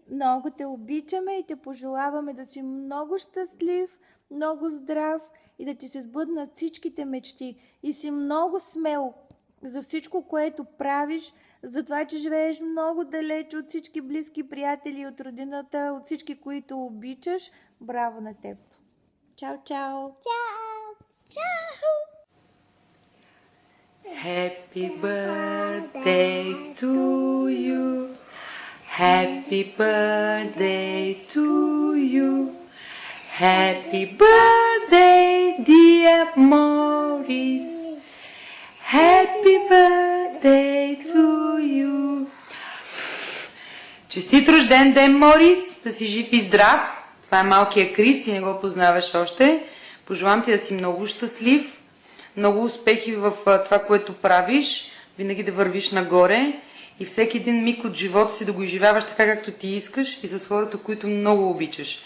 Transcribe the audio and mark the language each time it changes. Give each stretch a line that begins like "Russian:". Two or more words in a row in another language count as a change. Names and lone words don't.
Bulgarian: Много те обичаме и те пожелаваме да си много щастлив, много здрав и да ти се сбъднат всичките мечти. И си много смел за всичко, което правиш, за това, че живееш много далеч от всички близки приятели, от родината, от всички, които обичаш. Браво на теб! Чао, чао! Чао! Чао!
English: Happy birthday to you. Happy birthday to you. Happy birthday, dear Maurice. Happy birthday to you.
Bulgarian: Честит рожден ден, Морис! Да си жив и здрав. Това е малкия Крис, ти не го познаваш още. Пожелавам ти да си много щастлив, много успехи в това, което правиш, винаги да вървиш нагоре и всеки един миг от живота си да го изживяваш така, както ти искаш и с хората, които много обичаш.